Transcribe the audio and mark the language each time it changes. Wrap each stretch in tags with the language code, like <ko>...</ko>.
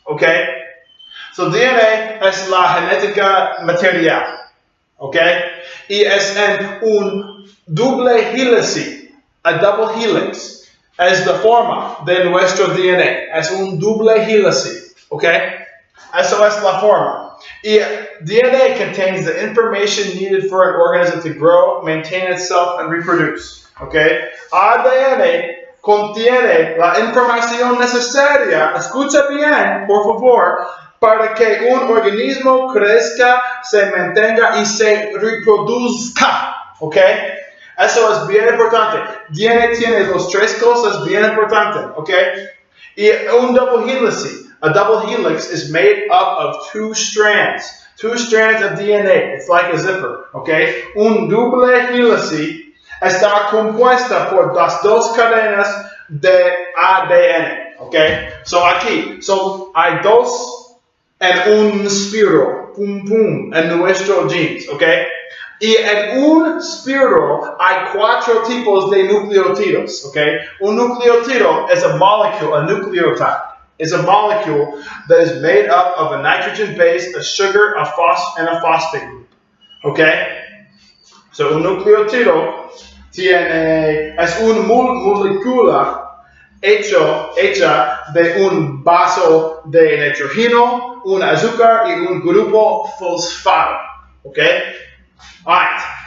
<es>Okay? So, DNA es la genética material. Okay? Y es en un doble hélice,</es> <en>a double helix.</en> <es>Es la forma de nuestro DNA. Es un doble hélice. Okay? Eso es la forma.</es> <en>Y DNA contains the information needed for an organism to grow, maintain itself, and reproduce. Okay?</en> <es>ADN contiene la información necesaria, escucha bien, por favor, para que un organismo crezca, se mantenga y se reproduzca. Okay? Eso es bien importante. DNA tiene las tres cosas bien importantes. Okay? Y un double hélice.</es> <en>A double helix is made up of 2 strands. 2 strands of DNA. It's like a zipper. Okay?</en> <es>Un doble hélice está compuesta por las 2 cadenas de ADN. Okay? So aquí, hay 2 en un espiral. Pum pum. En nuestros genes. Okay? Y en un espiral hay 4 tipos de nucleótidos. Okay? Un nucleótido es</es> <en>a molecule, a nucleotide. Is a molecule that is made up of a nitrogen base, a sugar, and a phosphate group. Okay?</en> <es>So un nucleótido es una molécula hecha de un vaso de nitrógeno, un azúcar y un grupo fosfato. Okay? Alright.</es>